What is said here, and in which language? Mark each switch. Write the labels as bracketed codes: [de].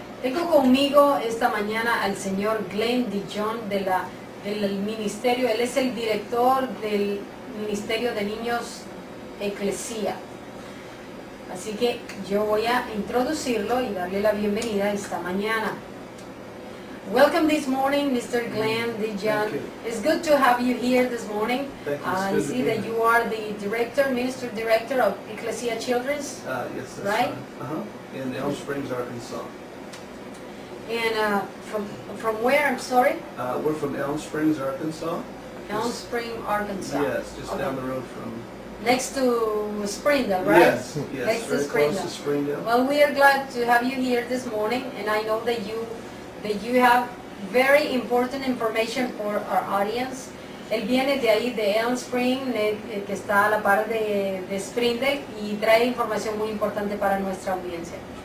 [es] Tengo conmigo esta mañana al señor Glen del ministerio. Él es el director del Ministerio de Niños Ecclesia. Así que yo voy a introducirlo y darle la bienvenida esta mañana. [en] Welcome this morning, Mr. Glen Dijon. It's good to have you here this morning. I see that you are the minister director of Ecclesia Children's. Yes, that's right? In Elm Springs, Arkansas. And from where, I'm sorry? We're from Elm Springs, Arkansas. Elm Spring, Arkansas. Yes, just down the road from... Next to Springdale, right? Yes, Next to very Springdale. close to Springdale. Well, we are glad to have you here this morning, and I know that you have very important information for our audience. [es] Él viene de ahí, de Elm Spring, que está a la par de Springdale, y trae información muy importante para nuestra audiencia.